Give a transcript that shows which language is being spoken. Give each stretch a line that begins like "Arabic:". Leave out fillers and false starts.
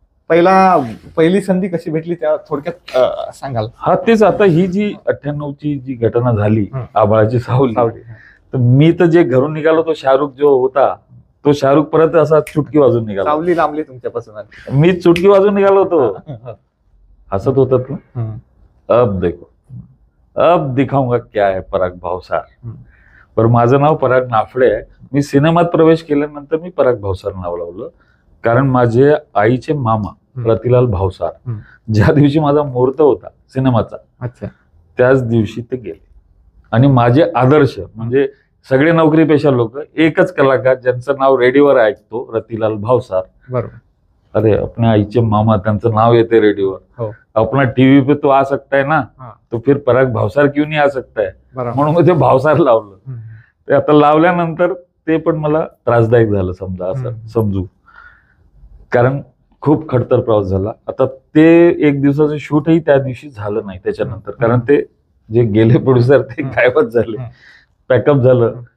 Marathi: पहिली संधी कशी भेटली त्या थोडक्यात सांगाल? हा, तेच. आता ही जी 98ची जी घटना झाली, आबाळाची सावली, तर मी तर जे घरून निघालो तो शाहरुख जो होता, तो शाहरुख परत असा चुटकी वाजून निघाला. सावली लांबली तुमच्यापासून, मी चुटकी वाजून निघालो होतो. हसत होतात ना.
Hindi: अब देखो, अब दिखाऊंगा क्या है पराग भावसार.
Marathi: पर माझं नाव पराग नाफडे आहे. मी सिनेमात प्रवेश केल्यानंतर मी पराग भावसार नाव लावलं, कारण माझे आईचे मामा रतिलाल भावसार ज्या दिवशी माझा मुहूर्त होता सिनेमाचा, अच्छा, त्याच दिवशी ते गेले. आणि माझे आदर्श म्हणजे सगळे नोकरीपेशा लोक, एकच कलाकार ज्यांचं नाव रेडिओवर ऐकतो, रतिलाल भावसार. बरोबर. अरे अपने आईचे मामा, त्यांचं नाव येते रेडिओवर.
Hindi: अपना टीव्ही पे तो आ सकता है ना, तो फिर पराग भावसार क्यों नहीं आ सकता है,
Marathi: म्हणून मग ते भावसार लावलं. ते आता लावल्यानंतर ते पण मला त्रासदायक झालं समजा, असं समजू, कारण खूप खडतर प्रवास झाला. आता ते एक दिवसाचं शूटही त्या दिवशी झालं नाही त्याच्यानंतर, कारण ते जे गेले प्रोड्युसर ते गायबच झाले. पॅकअप झालं.